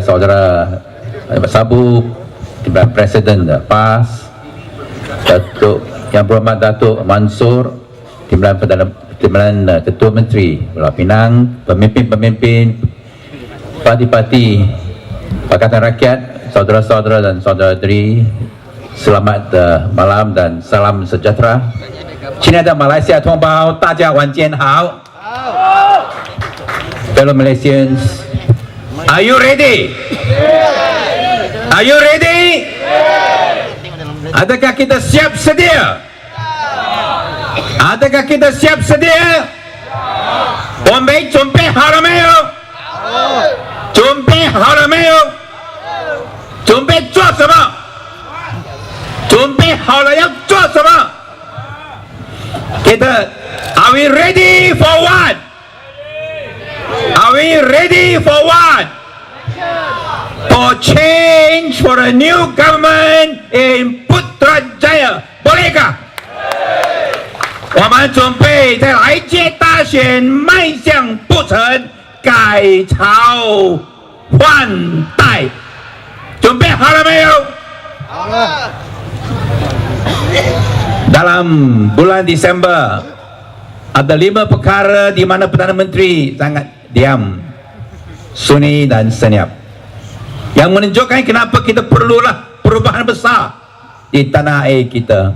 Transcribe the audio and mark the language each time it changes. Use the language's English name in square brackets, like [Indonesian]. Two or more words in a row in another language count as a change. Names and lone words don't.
[Malay] Saudara Sabu, Timbalan Presiden PAS, Datuk Yang Berhormat Datuk Mansur, Timbalan Ketua Menteri Pulau Pinang, pemimpin-pemimpin parti-parti Pakatan Rakyat, saudara-saudara dan saudara-saudari, selamat malam dan salam sejahtera. [Chinese] 亲爱的马来西亚同胞，大家晚间好。 [English] Fellow Malaysians, are you ready? Are you ready? [Malay] Adakah kita siap sedia? Adakah kita siap sedia? [Chinese] 我们准备好了没有？准备好了没有？准备做什么？准备好了要做什么？ [Malay] Kita, [English] are we ready for what? Are we ready for what? For change, for a new government in Putrajaya. [Malay] Bolehkah? [Chinese] 我们准备在来届大选迈向不成改朝换代，准备好了没有？好了。 [Malay] Dalam bulan Disember ada 5 perkara di mana Perdana Menteri sangat diam, sunyi dan senyap, yang menunjukkan kenapa kita perlulah perubahan besar di tanah air kita.